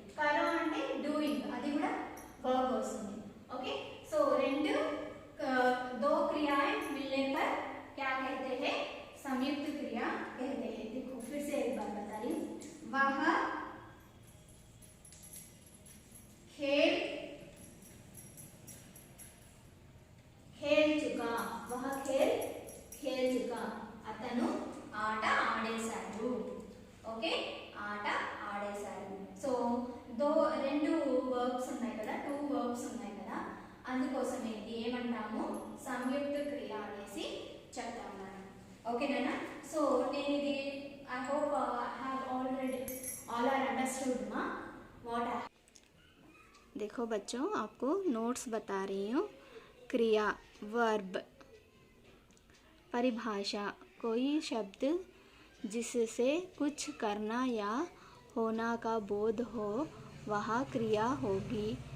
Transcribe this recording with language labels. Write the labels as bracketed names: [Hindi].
[Telugu] करो అంటే डूइंग, అది కూడా वर्ब వస్తుంది. [Hindi] ओके, सो రెండు दो क्रियाएं मिलने पर क्या कहते हैं? संयुक्त क्रिया कहते हैं. देखो फिर से एक बार बता रही हूँ. वह खेल चुका. वह खेल चुका. [Telugu] అతను ఆట ఆడేశాడు. ఓకే, ఆట ఆడేశాడు. సో రెండు వర్బ్స్ ఉన్నాయి కదా, టూ వర్బ్స్ ఉన్నాయి కదా, అందుకోసం ఏమంటాము సంయుక్త క్రియ అనేసి చెప్తాము. ఓకేనా? సో నేను ఇది [English] I hope I have already all are understood मा what I. [Hindi] देखो बच्चों, आपको नोट्स बता रही हूँ. क्रिया वर्ब परिभाषा कोई शब्द जिससे कुछ करना या होना का बोध हो वह क्रिया होगी।